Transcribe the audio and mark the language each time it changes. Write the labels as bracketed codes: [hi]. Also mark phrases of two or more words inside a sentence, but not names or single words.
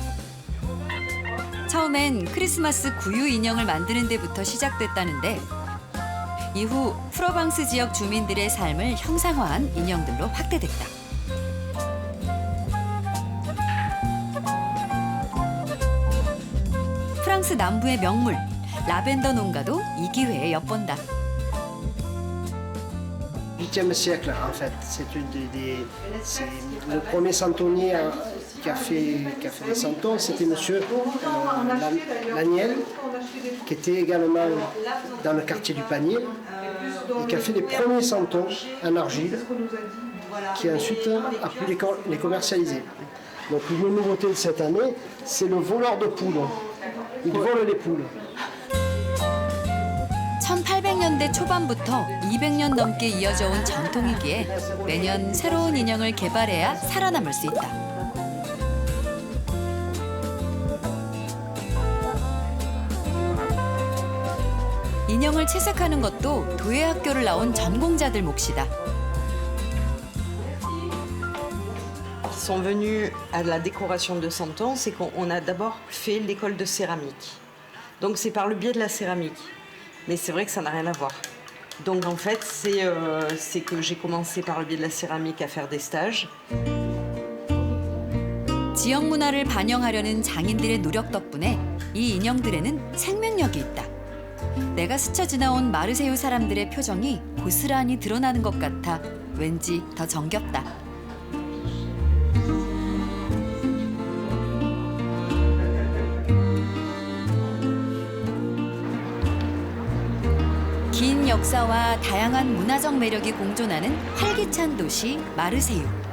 [ko] 처음엔 크리스마스 구유 인형을 만드는 데부터 시작됐다는데 이후 프로방스 지역 주민들의 삶을 형상화한 인형들로 확대됐다. 프랑스 남부의 명물 라벤더 농가도 이 기회에 엿본다. [fr] 8e siècle en fait. C'est le premier santonnier qui a fait les santons, c'était monsieur Laniel, qui était également dans le quartier du Panier et qui a fait les premiers santons en argile, qui ensuite a pu les commercialiser. Donc une nouveauté de cette année, c'est le voleur de poules. Il vole les poules. [ko] 1800년대 초반부터 200년 넘게 이어져 온 전통이기에 매년 새로운 인형을 개발해야 살아남을 수 있다. 인형을 현장을 채색하는 것도 도예학교를 나온 전공자들 몫이다. [fr] Ils sont venus à la décoration de Santon, c'est qu'on a d'abord fait l'école de céramique. Donc c'est par le biais de la céramique. Mais c'est vrai que ça n'a rien à voir. Donc en fait, c'est que j'ai commencé par le biais de la céramique à faire des stages. [ko] 지역 문화를 반영하려는 장인들의 노력 덕분에 이 인형들에는 생명력이 있다. 내가 스쳐 지나온 마르세유 사람들의 표정이 고스란히 드러나는 것 같아 왠지 더 정겹다. 긴 역사와 다양한 문화적 매력이 공존하는 활기찬 도시 마르세유.